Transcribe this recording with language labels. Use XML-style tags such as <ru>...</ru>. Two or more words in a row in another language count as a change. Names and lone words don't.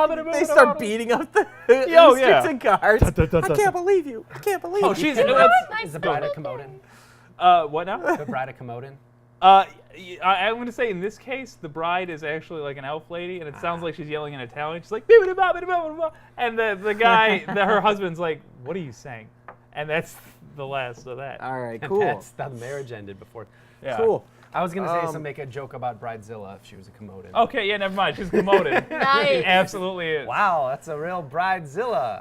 <en>up, bobbidi they bobbidi start bobbidi." beating up the Oh, yeah. restricted guards. Dun, dun, dun, I dun, can't dun. believe you. I can't believe Oh, you. she's Is the bride a Komodan? what now? The bride a Komodan? I'm going to say in this case, the bride is actually like an elf lady, and it sounds like she's yelling in Italian. She's like, "Bibbidi bobbidi bobbidi bobbidi," and the guy, her husband's like, "What are you saying?" And that's the last of that. All right, And cool. that's how the marriage ended before. Yeah. Cool. I was gonna say make a joke about Bridezilla if she was a Komodan. Okay, yeah, never mind. She's Komodan. Nice. It absolutely is. Wow, that's a real Bridezilla.</en>